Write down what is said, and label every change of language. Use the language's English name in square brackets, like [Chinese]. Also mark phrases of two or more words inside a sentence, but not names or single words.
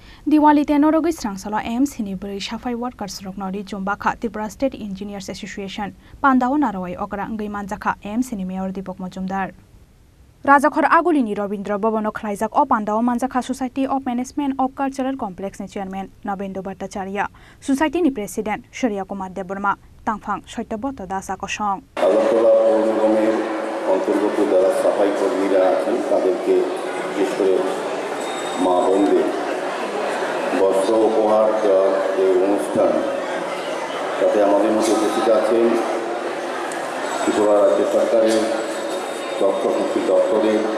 [Kok Borok] Diwali Terno Rugwi Srangsalo AMC ni Bwrwi [English] Safai workers [Kok Borok] Rokno Richum Bakha Tripura State Engineers Association Pandao Narawai Okra Ngai Manjaka AMC ni Mayor Dipok Majumdar Rajakhor Agulini Robindra Bobano Khlaijak o Pandao Manjaka Society of Management of Cultural Complex ni Chairman Nabendo Bhattacharya Society ni President Surya Kumar Deborma Tangphang Soityabrata Dasa Kosong [Bangla] অন্তর্গত যারা সাফাই কর্মীরা আছেন তাদেরকে বিশেষ করে মা বোনদের বস্ত্র উপহার দেওয়ার যে অনুষ্ঠান তাতে আমাদের মধ্যে উপস্থিত আছেন ত্রিপুরা রাজ্য সরকারের তথ্যশক্তি দপ্তরের